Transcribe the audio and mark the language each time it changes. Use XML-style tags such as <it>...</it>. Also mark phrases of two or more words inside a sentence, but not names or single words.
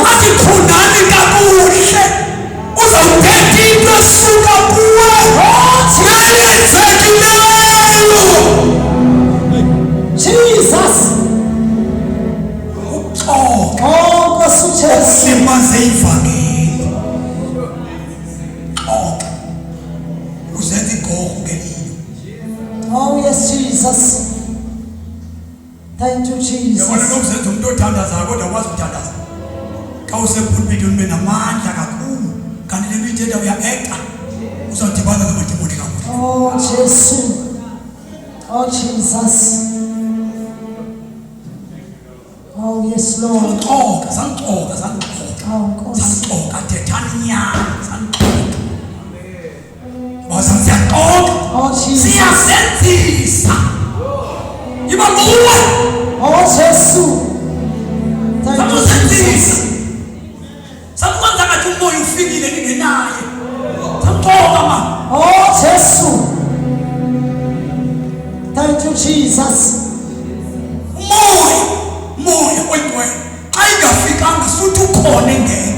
<xh>athi phundani kakuhle uzawuthetha into esuka kuwe neyenzekileyo</xh> <en>Jesus.</en> <xh>uxoka Oh Nkosi Jesu. simaze ivangeli xoka uzenza igorho ngelilo</xh> <en>Oh yes, Jesus. Thank you,</en> <xh>yabona</xh> <en>Jesus.</en> <xh>nokuzenza umuntu othandazayo kodwa akwazi ukuthandaza xa usepulpitini ube namandla kakhulu kanti le nto ithetha uya-ekta uzawudibana namadimoni kakhulu</xh> <en>Oh Jesus. Oh Jesus. Oh yes, Lord.</en> <xh>sanixoka Oh Nkosi. sanixoka thethani nyani sanixoka bosa siyaxoka</xh> <en>Oh Jesus.</en> <xh>siyasenzisa iba nguwe</xh> <en>Oh Jesus. Thank you,</en> <xh>sakusenzisa</xh> <en>Jesus.</en> <xh>sakwenza ngathi umoya ufikile ningenaye sanixoka ma</xh> <en>Oh Jesus. Thank you, Jesus.</en> <xh>umoya oyingcwele xa ingafikanga suthi ukhona engekho</xh>